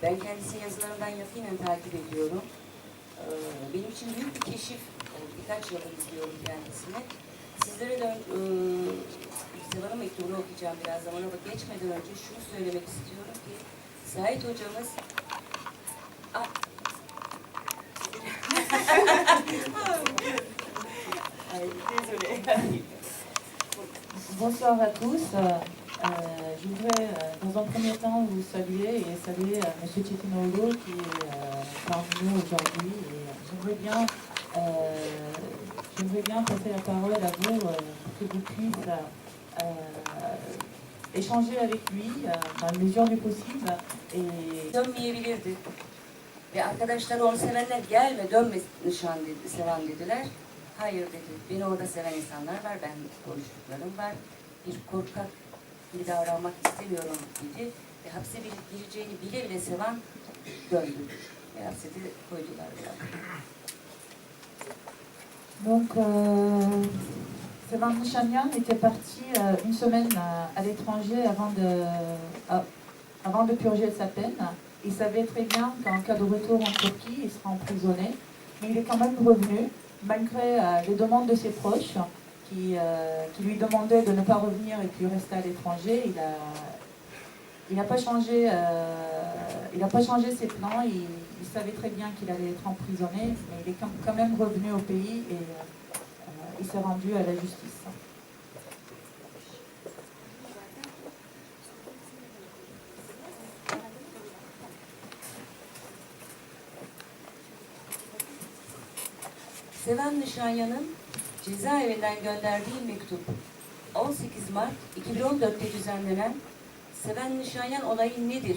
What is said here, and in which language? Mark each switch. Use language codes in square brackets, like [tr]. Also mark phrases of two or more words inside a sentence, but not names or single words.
[tr] Ben kendisinin yazılarından yakinen takip ediyorum. Benim için büyük bir keşif. Birkaç yıldır izliyorum kendisini. Sizlere de Sevan'ın mektubunu okuyacağım biraz zaman ama geçmeden önce şunu söylemek istiyorum ki Sait hocamız [fr] Bonsoir à tous. Je voudrais dans un premier temps vous saluer et saluer M. Chetinoğlu qui est parmi nous aujourd'hui. Et j'aimerais bien passer la parole à vous pour que vous puissiez échanger avec lui dans la mesure du possible. Et [tr] dönmeyebilirdi. Ve arkadaşları onu sevenler gelme dönme nişan dedi, Sevan dediler. Hayır dedi. Beni orada seven insanlar var. Ben konuştuklarım var. Bir korkak gibi davranmak istemiyorum dedi. Ve hapse gireceğini bile bile Sevan döndü. Ve hapse de koydular biraz. [fr] donc, Sevan Nişanyan était parti une semaine à l'étranger avant de purger sa peine. Il savait très bien qu'en cas de retour en Turquie, il sera emprisonné. Mais il est quand même revenu, malgré les demandes de ses proches qui lui demandaient de ne pas revenir et puis rester à l'étranger. Il n'a pas changé ses plans. Il savait très bien qu'il allait être emprisonné, mais il est quand même revenu au pays et il s'est rendu à la justice. [tr] Sevan Nişanyan'ın cezaevinden gönderdiği mektup 18 Mart 2014'te düzenlenen Sevan Nişanyan olayı nedir?